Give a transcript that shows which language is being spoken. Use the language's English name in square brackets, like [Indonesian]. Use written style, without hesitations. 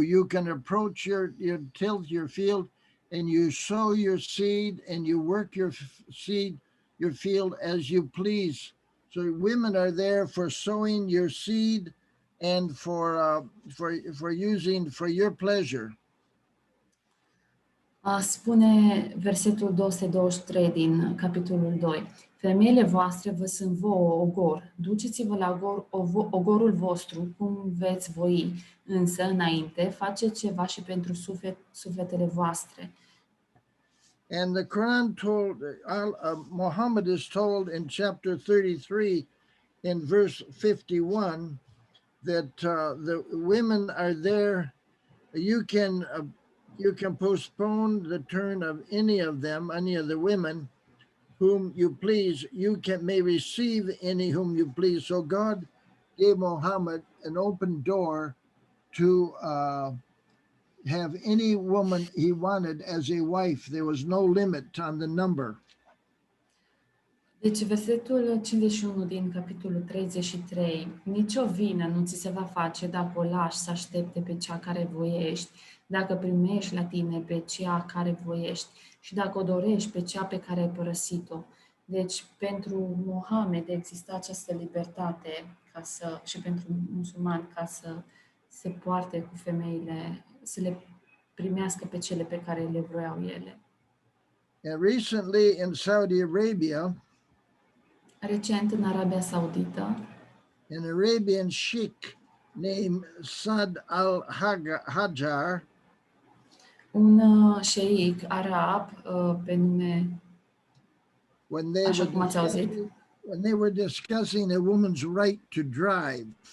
[English] You can approach your tilth, your field, and you sow your seed and you work your seed, your field as you please. So women are there for sowing your seed and for using for your pleasure. [Romanian] Spune versetul 223 din capitolul 2. Femeile voastre vă sunt vouă ogor. Duceți-vă la ogorul vostru cum veți voi, însă înainte faceți ceva și pentru sufletele voastre. [English] And the Quran told, Mohammed is told in chapter 33 in verse 51 that the women are there. You can postpone the turn of any of the women whom you please. You may receive any whom you please. So God gave Muhammad an open door to have any woman he wanted as a wife. There was no limit on the number. [Romanian] Deci versetul 51 din capitolul 33. Nici o vină nu ți se va face dacă o lași să aștepte pe cea care voiești, dacă primești la tine pe cea care voiești și dacă o dorești pe cea pe care ai părăsit-o. Deci pentru Mohamed exista această libertate și pentru musulmani ca să se poarte cu femeile, să le primească pe cele pe care le vroiau ele. [English] And recently in Saudi Arabia, [Romanian] Recent în Arabia Saudită, [English] an Arabian sheikh named Saad al-Hajjar, [Romanian] un șeic arab pe nume, așa cum ați auzit, [English] when they were discussing a woman's right to drive,